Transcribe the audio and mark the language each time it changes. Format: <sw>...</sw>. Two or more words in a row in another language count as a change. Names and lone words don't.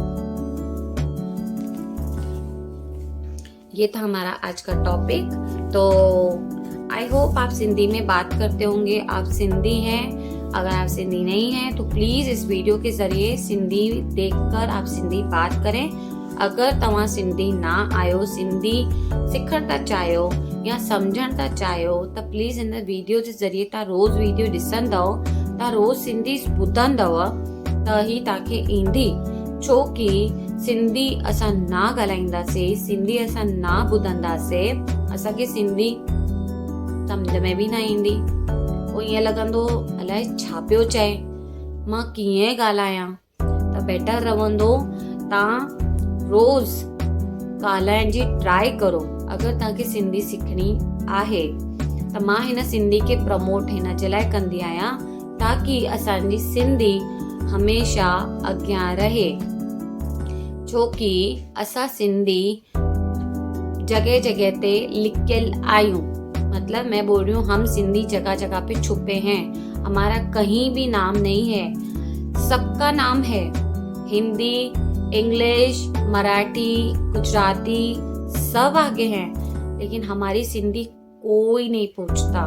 <hi>ये था हमारा आज का टॉपिक। तो आई होप आप सिंधी में बात करते होंगे, आप सिंधी हैं। अगर आप सिंधी नहीं हैं तो प्लीज इस वीडियो के जरिए सिंधी देखकर आप सिंधी बात करें।</hi> <sd>अगर तव्हां सिंधी ना आयो, सिंधी सिखण था चाहियो या समझण था चाहियो त प्लीज इन वीडियो जे ज़रिए तव्हां रोज़ वीडियो ॾिसंदव, तव्हां रोज़ सिंधी ॿुधंदव त ही तव्हांखे ईंदी। छो कि सिंधी असां ना ॻाल्हाईंदासीं, सिंधी असां ना ॿुधंदासीं, असांखे सिंधी सम्झ में बि न ईंदी। पोइ ईअं लॻंदो अलाए छा पियो चए, मां कीअं ॻाल्हायां। त बेटर रहंदो तव्हां रोज़ ॻाल्हाइण जी ट्राई करो। अगर तव्हांखे सिंधी सिखणी आहे त मां हिन सिंधी खे प्रमोट हिन जे लाइ कंदी आहियां ताकि असांजी सिंधी हमेशा अॻियां रहे। छो कि असां सिंधी जगह जगह ते लिखियल आहियूं।</sd> <hi>मतलब मैं बोल रही हूँ, हम सिंधी जगह जगह पे छुपे हैं। हमारा कहीं भी नाम नहीं है, सबका नाम है। हिंदी, इंग्लिश, मराठी, गुजराती सब आगे हैं, लेकिन हमारी सिंधी कोई नहीं पूछता।</hi>